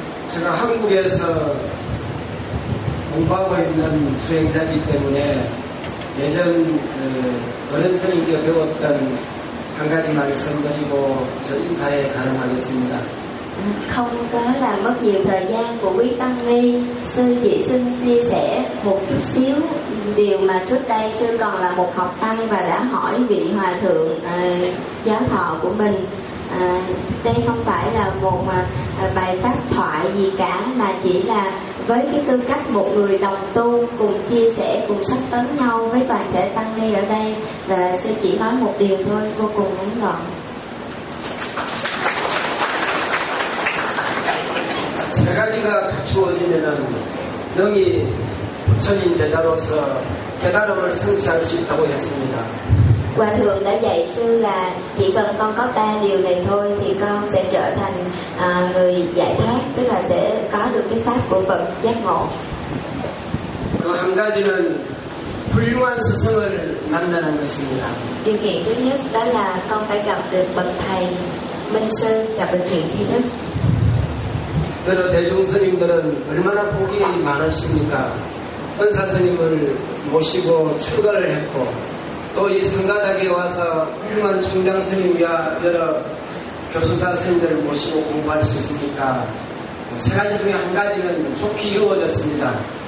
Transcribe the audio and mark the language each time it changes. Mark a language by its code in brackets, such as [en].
[ko] 제가 한국에서 공부하고 있는 수행자이기 때문에 예전 어른 선생님께 배웠던 한 가지 말씀드리고 저 인사에 가름하겠습니다. [vi] Không có làm mất nhiều thời gian của quý tăng ni, sư chỉ xin chia sẻ một chút xíu điều mà trước đây sư còn là một học tăng và đã hỏi vị hòa thượng giáo thọ của mình. Đây không phải là một bài pháp thoại gì cả, mà chỉ là với cái tư cách một người đồng tu cùng chia sẻ, cùng sắp tấn nhau với toàn thể tăng ni ở đây. Và sư chỉ nói một điều thôi, vô cùng ngắn gọn. [ko] 세 가지가 갖추어지면 능히 부처님 제자로서 깨달음을 성취할 수 있다고 했습니다. [vi] 과 thượng đã dạy sư là chỉ cần con có ba điều này thôi thì con sẽ trở thành người giải thoát, tức là sẽ có được cái pháp của Phật giác ngộ. [ko] 그 한 가지는 훌륭한 스승을 만나는 것입니다. [vi] điều kiện thứ nhất đó là con phải gặp được bậc thầy minh sư, gặp được thiện tri thức. [ko] 그 대중 스님들은 얼마나 복이 많으십니까? 은사 스님을 모시고 출가를 했고 또 이 성가닥에 와서 훌륭한 총장 스님과 여러 교수사 스님들을 모시고 공부할 수 있으니까 세 가지 중에 한 가지는 좋게 이루어졌습니다.